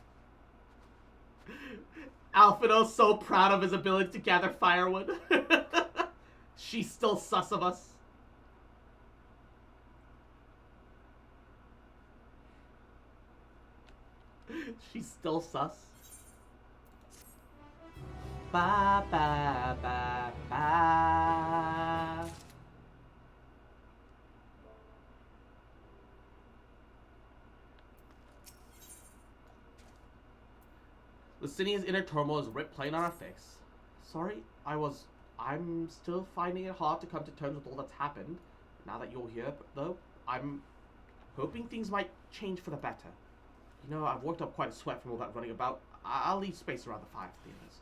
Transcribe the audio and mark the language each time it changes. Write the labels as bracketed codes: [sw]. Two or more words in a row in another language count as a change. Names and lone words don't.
[en] Alphino's so proud of his ability to gather firewood. She's still sus of us. She's still sus. Ba ba ba ba. Licinia's inner turmoil is writ plain on her face. Sorry, I'm still finding it hard to come to terms with all that's happened. Now that you're here, though, I'm hoping things might change for the better. You know, I've worked up quite a sweat from all that running about. I'll leave space around the fire for the others.